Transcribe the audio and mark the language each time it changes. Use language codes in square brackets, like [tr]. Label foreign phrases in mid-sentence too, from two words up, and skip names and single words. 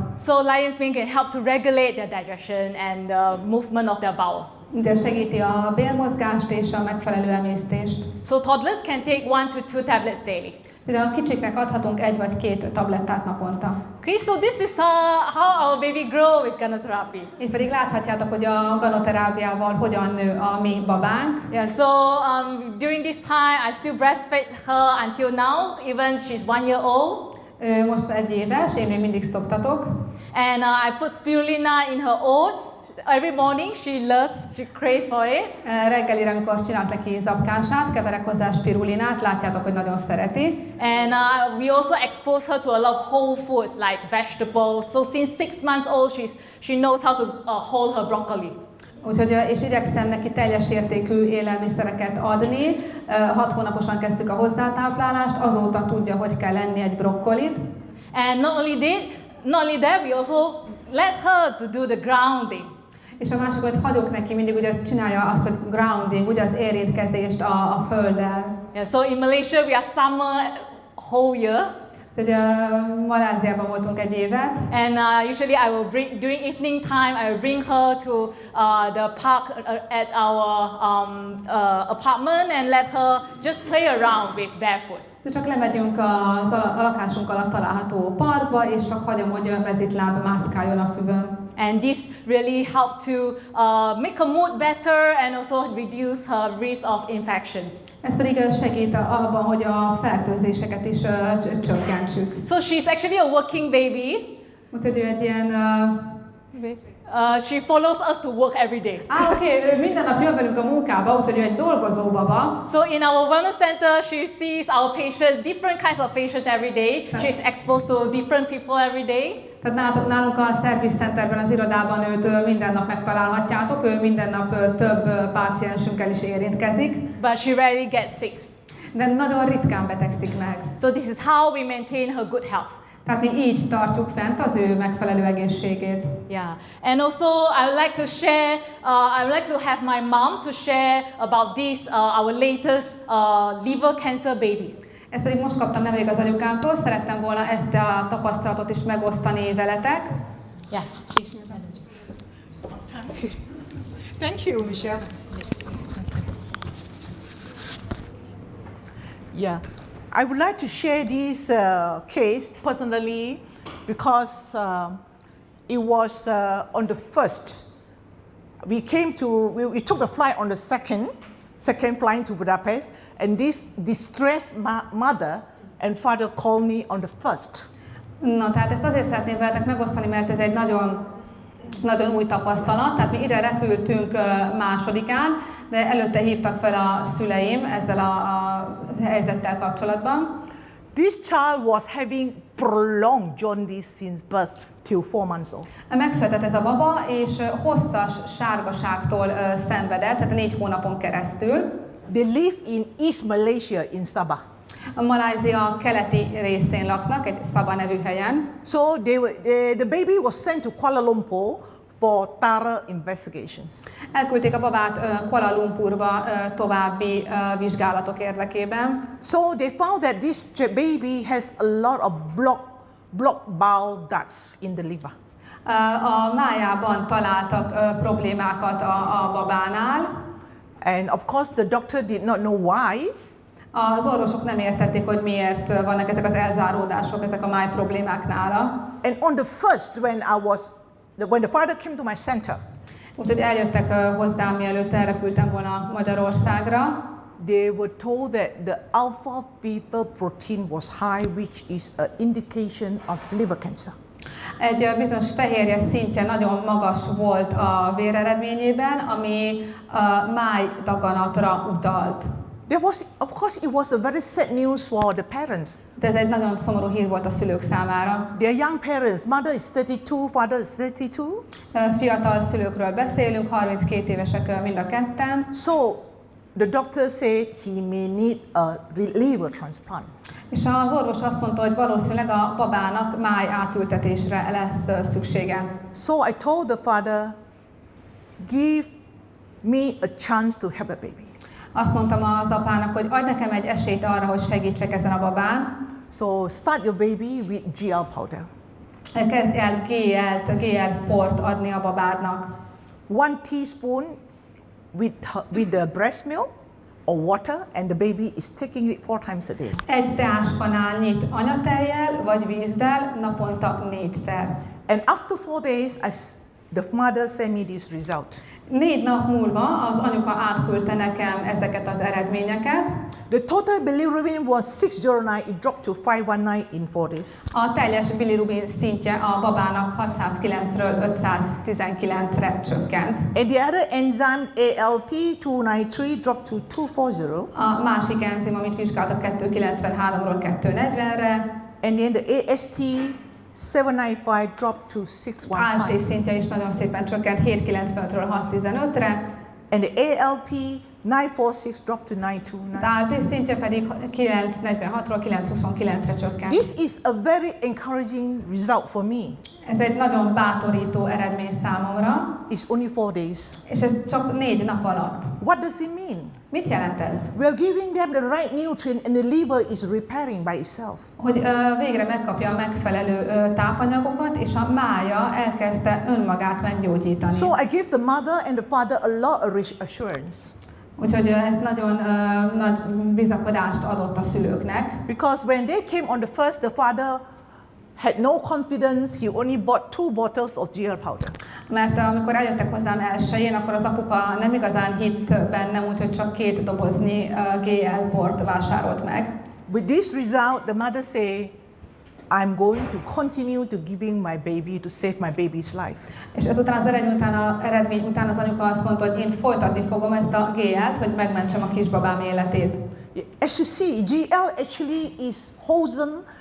[en] So lion's mane can help to regulate their digestion and movement of their bowel. [hu] De segíti a bélmozgást és a megfelelő emésztést. [en] So toddlers can take 1 to 2 tablets daily. [hu] De a kicsiknek adhatunk 1 vagy 2 tablettát naponta. [en] Okay, so this is how our baby grow with Ganoterápia. [hu] Itt pedig láthatjátok, hogy a ganoterápiával hogyan nő a mi babánk. [en] Yeah, so during this time I still breastfeed her until now, even she's 1 year old. [hu] Most 1 éves, én még mindig szoptatok. [en] And I put spirulina in her oats. Every morning she craves for it. [hu] Reggelire, amikor csinált neki zapkását, keverek hozzá spirulinát, látjátok, hogy nagyon szereti. [en] And we also expose her to a lot of whole foods like vegetables. So since 6 months old, she knows how to hold her broccoli. [hu] Úgyhogy, és igyekszem neki teljes értékű élelmiszereket adni. 6 hónaposan kezdtük a hozzátáplálást, azóta tudja, hogy kell enni egy brokkolit. [en] And not only that, we also let her to do the grounding. [hu] És a másik, hogy hagyok neki mindig, ugye csinálja azt, hogy grounding, ugye az érintkezést a földdel. [en] Yeah, so in Malaysia we are summer whole year. [hu] Ugye Maláziában voltunk 1 évet. [en] And usually I will bring, during evening time, I will bring her to the park at our apartment and let her just play around with barefoot. [hu] Csak lemegyünk a lakásunk alatt található parkba, és csak hagyom, hogy mezitláb mászkáljon a füvön. [en] And this really helped to make her mood better and also reduce her risk of infections. [hu] Ez pedig segít abban, hogy a fertőzéseket is csökkentsük. [en] So she's actually a working baby. [hu] Úgyhogy ő egy ilyen... [en] She follows us to work every day. [hu] Oké, ő minden nap jön velünk a munkába, úgyhogy ő egy dolgozó baba. [en] So in our wellness center, she sees our patients, different kinds of patients every day. She's exposed to different people every day. [hu] Tehát nálunk a Service Centerben, az irodában őt minden nap megtalálhatjátok, ő minden nap több páciensünkkel is érintkezik. [en] But she rarely gets sick. [hu] De nagyon ritkán betegszik meg. [en] So this is how we maintain her good health. [hu] Tehát mi így tartjuk fent az ő megfelelő egészségét. [en] Yeah, and also I would like to share. I would like to have my mom to share about this our latest liver cancer baby. [hu] Ezt pedig most kaptam nemrég az anyukámtól, szerettem volna ezt a tapasztalatot is megosztani veletek. [en] Yeah, please. Thank you, Michelle. Yeah. I would like to share this case personally because it was on the 1st. We took the flight on the second flight to Budapest, and this distressed mother and father called me on the 1st. [hu] Na, tehát ezt azért szeretném veletek megosztani, mert ez egy nagyon, nagyon új tapasztalat. Tehát mi ide repültünk másodikán, de előtte hívtak fel a szüleim ezzel a helyzettel kapcsolatban. [en] This child was having prolonged jaundice since birth till 4 months old. [hu] Megszületett ez a baba, és hosszas sárgaságtól szenvedett, tehát 4 hónapon keresztül. [en] They live in East Malaysia in Sabah. [hu] A Malajzia keleti részén laknak, egy Sabah nevű helyen. [en] So the baby was sent to Kuala Lumpur for thorough investigations. [hu] Elküldték a babát Kuala Lumpurba további vizsgálatok érdekében. [en] So they found that this baby has a lot of blocked bile ducts in the liver. [hu] A májában találtak problémákat a babánál. [en] And of course the doctor did not know why. [hu] Az orvosok nem értették, hogy miért vannak ezek az elzáródások, ezek a máj problémák nála. [en] And on the 1st, when the father came to my center, [hu] úgyhogy eljöttek hozzám, mielőtt elrepültem volna Magyarországra. [en] They were told that the alpha fetoprotein was high, which is an indication of liver cancer. [hu] Egy bizonyos fehérje szintje nagyon magas volt a véreredményében, ami májdaganatra utalt. [en] Of course, it was a very sad news for the parents. [hu] De ez egy nagyon szomorú hír volt a szülők számára. [en] They are young parents. Mother is 32, father is 32. [hu] Fiatal szülőkről beszélünk, 32 évesek mind a ketten. [en] So the doctor said he may need a liver transplant. [hu] És az orvos azt mondta, hogy valószínűleg a babának máj átültetésre lesz szüksége. [en] So I told the father, give me a chance to have a baby. [hu] Azt mondtam az apának, hogy adj nekem egy esélyt arra, hogy segítsek ezen a babán. [en] So start your baby with GL powder. [hu] Kezdj el GL port adni a babádnak. [en] 1 teaspoon with the breast milk or water, and the baby is taking it 4 times a day. [hu] Egy teáskanálnyit anyatejjel vagy vízzel naponta 4-szer. [en] And after 4 days, the mother sent me this result. [hu] 4 nap múlva az anyuka átküldte nekem ezeket az eredményeket. [en] The total bilirubin was 609, it dropped to 519 in 4 days. [hu] A teljes bilirubin szintje a babának 609-ről 519-re csökkent. [en] And the other enzyme, ALT293, dropped to 240. [hu] A másik enzim, amit vizsgáltak, 293-ról 240-re. [en] And then the AST 795 dropped to 615. [hu] AST szintje is nagyon szépen csökkent 795-ről 615-re. [en] And the ALP 946 dropped to 929. [hu] Az ALP szintje pedig 946-ról 929-re csökkent. [en] This is a very encouraging result for me. [hu] Ez egy nagyon bátorító eredmény számomra. [en] It's only 4 days. [hu] És ez csak 4 nap alatt. [en] What does it mean? [hu] Mit jelent ez? [en] We are giving them the right nutrient and the liver is repairing by itself. [hu] Hogy végre megkapja a megfelelő tápanyagokat, és a mája elkezdte önmagát meggyógyítani. [en] So I give the mother and the father a lot of reassurance. [hu] Úgyhogy ez nagyon nagy bizakodást adott a szülőknek. [en] Because when they came on the 1st, the father had no confidence, he only bought 2 bottles of GL powder. [hu] Mert amikor eljöttek hozzám elsőjén, akkor az apuka nem igazán hitt bennem, úgyhogy csak 2 doboznyi GL port vásárolt meg. [en] With this result, the mother say, I'm going to continue to giving my baby to save my baby's life. [hu] És ezután az eredmény után az anyuka azt mondta, hogy én folytatni fogom ezt a GL-t, hogy megmentsem a kisbabám életét. [en] As you see, GL actually is wholesome.